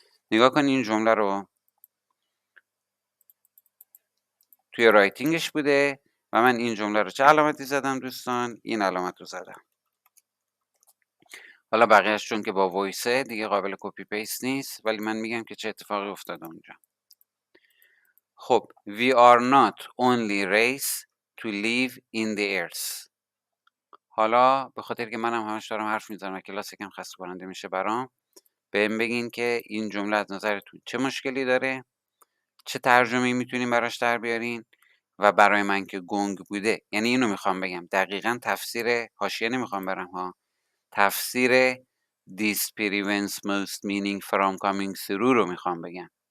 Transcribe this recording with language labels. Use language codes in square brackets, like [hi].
[fa] نگاه کنین این جمله رو توی رایتینگش بوده و من این جمله رو چه علامتی زدم دوستان؟ این علامت رو زدم. حالا بقیه‌اش چون که با وایسه دیگه قابل کپی پیست نیست ولی من میگم که چه اتفاقی افتاده اونجا. [en] خب we are not only race to live in the earth. [fa] حالا به خاطر که منم همش دارم حرف میزنم و کلاس یکم خسته کننده میشه برام، بهم بگین که این جمله از نظرتون چه مشکلی داره، چه ترجمه‌ای میتونین براش در بیارین و برای من که گنگ بوده، یعنی اینو میخوام بگم دقیقاً تفسیر حاشیه نمیخوام برم ها، تفسیر [en] this prevents most meaning from coming through [fa] رو میخوام بگم.